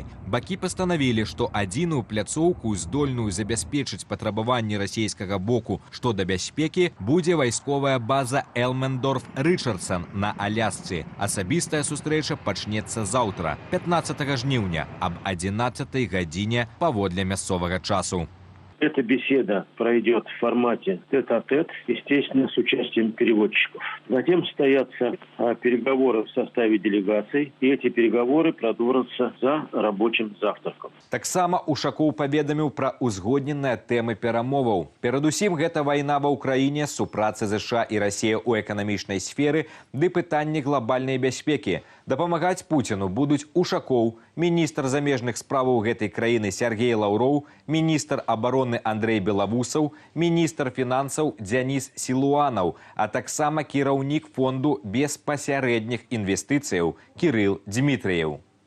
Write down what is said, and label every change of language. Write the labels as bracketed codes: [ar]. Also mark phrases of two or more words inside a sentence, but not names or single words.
[be] Бакі пастанавілі, што адзіную пляцоўку, здольную забяспечыць патрабаванні расійскага боку што да бяспекі, будзе вайсковая база Элмендорф-Рычардсан на Алясцы. Асабістая сустрэча пачнецца заўтра, 15 жніўня, аб 11 године паводле мясцовага часу. [ru] Эта беседа пройдет в формате тет-а-тет, естественно, с участием переводчиков. Затем состоятся переговоры в составе делегаций, и эти переговоры продолжатся за рабочим завтраком. [be] Таксама Ушакоў паведаміў пра ўзгодненыя тэмы перамоваў. Перадусім, гэта вайна ва ўкраіне, супраца ЗША і Расія ў эканамічнай сферы ды пытанні глобальнай бяспекі. Дапамагаць Пуціну будуць Ушакоў, міністр замежных справаў гэтай краіны Сергей Лаўроў, міністр абароны Андрей Белавусаў, міністр фінансаў Дзяніс Сілуанаў, а таксама кіраўнік фонду беспасярэдніх інвестыцыяў Кірыл Дмітрыеў.